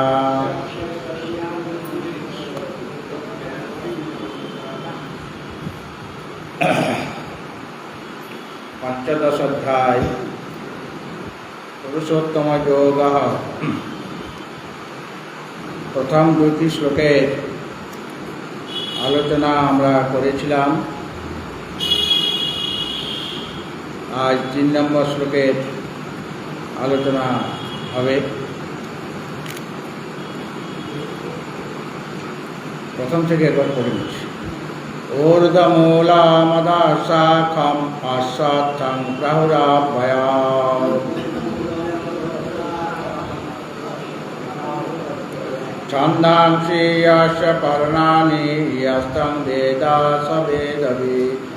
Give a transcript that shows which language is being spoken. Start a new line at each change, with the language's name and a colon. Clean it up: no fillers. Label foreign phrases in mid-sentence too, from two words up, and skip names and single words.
Sanskrit: पंचदश अध्याय पुरुषोत्तम योगः।
Bangla: প্রথম দুটি শ্লোকের আলোচনা আমরা करेছিলাম। आज 3 নম্বর শ্লোকের আলোচনা হবে। প্রথম থেকে একবার পড়ে নিচ্ছি।
Sanskrit: ऊर्ध्वमूलमदशाखम् अश्वत्थं प्राहुराभयात्। छन्दांसि यस्य पर्णानि यस्तं वेद स वेदवित्।